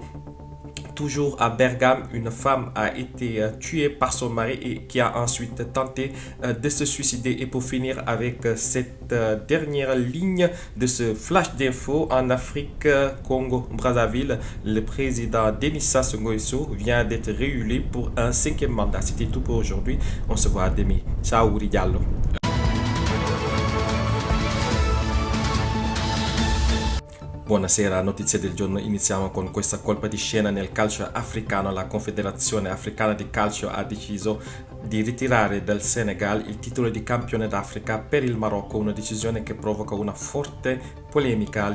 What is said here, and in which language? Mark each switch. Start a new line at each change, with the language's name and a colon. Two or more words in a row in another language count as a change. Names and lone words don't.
French: Toujours à Bergame, une femme a été tuée par son mari et qui a ensuite tenté de se suicider. Et pour finir avec cette dernière ligne de ce flash d'info en Afrique, Congo-Brazzaville, le président Denis Sassou Nguesso vient d'être réélu pour un 5e mandat. C'était tout pour aujourd'hui. On se voit à demain.
Italian: Ciao, Uri Diallo. Buonasera, notizie del giorno. Iniziamo con questa colpa di scena nel calcio africano. La Confederazione Africana di Calcio ha deciso di ritirare dal Senegal il titolo di campione d'Africa per il Marocco, una decisione che provoca una forte polemica.